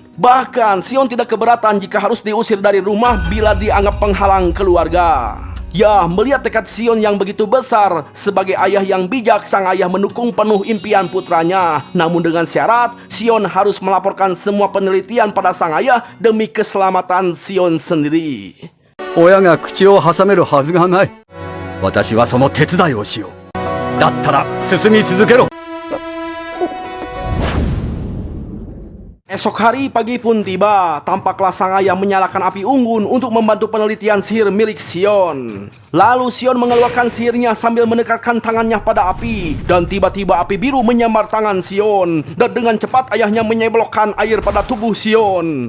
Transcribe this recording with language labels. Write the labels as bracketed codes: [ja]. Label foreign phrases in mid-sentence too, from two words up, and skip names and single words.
[id] Bahkan Sion tidak keberatan jika harus diusir dari rumah bila dianggap penghalang keluarga. Ya, melihat tekad Sion yang begitu besar, sebagai ayah yang bijak, sang ayah mendukung penuh impian putranya. Namun dengan syarat, Sion harus melaporkan semua penelitian pada sang ayah demi keselamatan Sion sendiri. [ja] 親が口を挟めるはずがない。私はその手伝いをしよう。だったら進み続けろ。 [id] Esok hari pagi pun tiba, tampaklah sang ayah menyalakan api unggun untuk membantu penelitian sihir milik Sion. Lalu Sion mengeluarkan sihirnya sambil mendekatkan tangannya pada api, dan tiba-tiba api biru menyambar tangan Sion, dan dengan cepat ayahnya menyeblokkan air pada tubuh Sion.